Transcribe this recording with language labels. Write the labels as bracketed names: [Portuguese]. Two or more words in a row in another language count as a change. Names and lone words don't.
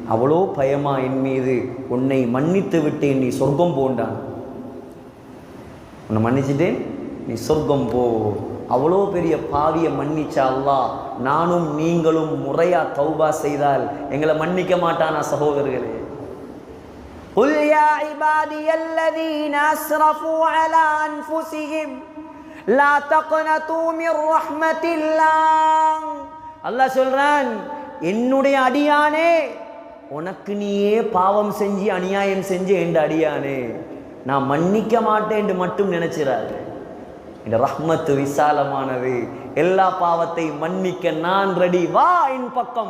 [Tamil] அவ்வளோ பயமா என் மீது, உன்னை மன்னித்து விட்டேன், நீ சொர்க்கம் போண்டான். உன்னை மன்னிச்சிட்டேன், நீ சொர்க்கம் போ. அவ்வளோ பெரிய பாவியை மன்னிச்சா அல்லாஹ், நானும் நீங்களும் முறையா தௌபா செய்தால் எங்களை மன்னிக்க மாட்டானா சகோதரர்களே? [Arabic] قل يا عبادي الذين أسرفوا على أنفسهم لا تقنطوا من رحمة الله. [Tamil] அல்லாஹ் சொல்றான், என்னுடைய அடியானே, உனக்கு நீயே பாவம் செஞ்சு அநியாயம் செஞ்சு என்ற அடியானே, நான் மன்னிக்க மாட்டேன் என்று மட்டும் நினைச்சிடாது. இந்த ரஹ்மத்து விசாலமானது, எல்லா பாவத்தை மன்னிக்க நான் ரெடி, வா என் பக்கம்.